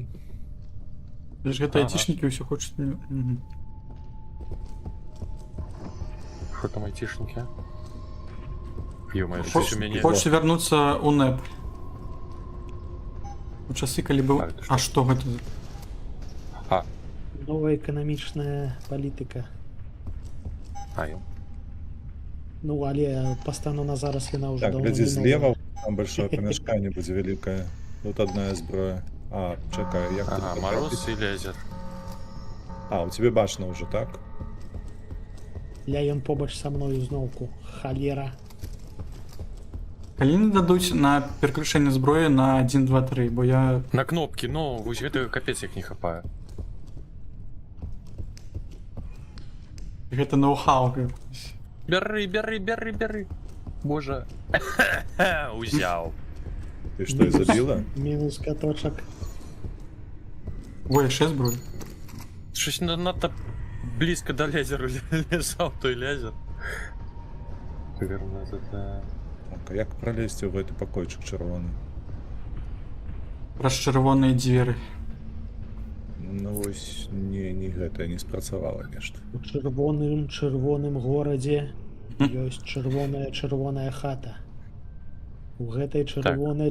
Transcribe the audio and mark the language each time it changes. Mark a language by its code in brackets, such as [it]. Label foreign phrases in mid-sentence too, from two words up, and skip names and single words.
[be] Лишь гэта Ага. айтишники ўсё хочуць. Мгм. [uk] Що там айтишники? [ru] Ё-моё, [uk] Хоч- щось у мяне... [be] Хочуць вярнуцца у НЭП. У часы, калі быў... [ru] А, это [be] А што гэта? А, Новая эканамічная палітыка. а, ё. Ну, але пастану на зараз яна ўжо Так, даўно глядзі мінула. злева, там большое памяшканне будзе вялікае. Тут одна зброя. А, чакай, як тут Ага, потрапіць? [ru] мороз и лезет. [uk] А, у тебе бачно уже, так? [be] Ля ён побач са мною зноўку. Халера. Калі не дадуць на пераключэнне зброі на 1, 2, 3, бо я На кнопки, ну, вось гэта капец як не хапае. гэта ноу-хау якось. Бяры, бяры, бяры, бяры. Боже. Узял. Ты што, і забіла? Мінус каточак. Ой, яшчэ зброю. [uk] Щось надто близко до лазера лежал той лазер. [ru] Наверное, это... [be] Так, а як пролезці ў гэты пакойчык чырвоны? Праз чырвоныя дзверы. Ну вось, не гэта не спрацавала нешта. У чырвоным горадзе ёсць чырвоная хата. У гэтай чырвонай